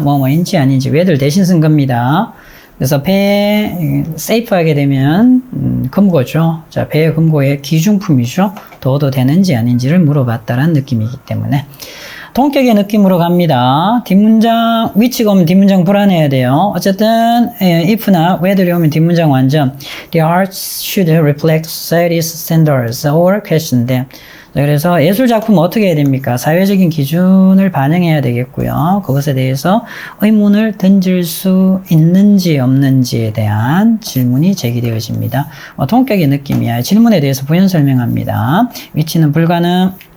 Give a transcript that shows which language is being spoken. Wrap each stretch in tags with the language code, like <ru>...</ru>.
<ko>뭐뭐인지 아닌지 whether 대신 쓴 겁니다. 그래서 배에 세이프하게 되면 금고죠. 자, 배의 금고의 기준품이죠. 도도 되는지 아닌지를 물어봤다라는 느낌이기 때문에 동격의 느낌으로 갑니다. 뒷문장 위치가 오면 뒷문장 불안해야 돼요. 어쨌든 if나 whether이 오면 뒷문장 완전</ko> <en>The arts should reflect society's standards or question them.</en> <ko>그래서 예술작품은 어떻게 해야 됩니까? 사회적인 기준을 반영해야 되겠고요. 그것에 대해서 의문을 던질 수 있는지 없는지에 대한 질문이 제기되어집니다. 통격의 느낌이야. 질문에 대해서 부연 설명합니다. 위치는 불가능.</ko>